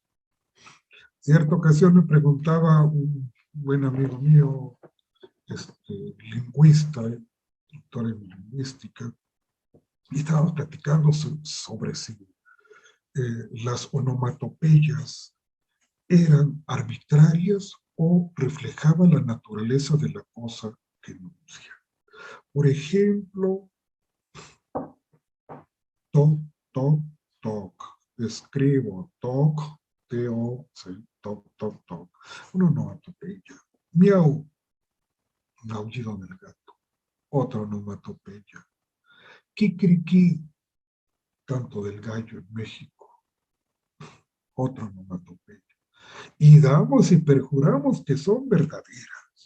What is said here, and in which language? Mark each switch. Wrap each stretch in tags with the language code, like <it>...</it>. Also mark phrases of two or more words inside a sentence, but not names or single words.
<es>Cierta ocasión me preguntaba un buen amigo mío, lingüista, doctor en lingüística, y estábamos platicando sobre si las onomatopeyas eran arbitrarias o reflejaban la naturaleza de la cosa que enuncia. Por ejemplo, toc, toc, toc. Escribo toc, T-O-C, toc, toc, toc. Una onomatopeya. Miau, un aullido del gato. Otra onomatopeya. Kikiriki, canto del gallo en México. Otra onomatopeya. Y damos y perjuramos que son verdaderas.</es>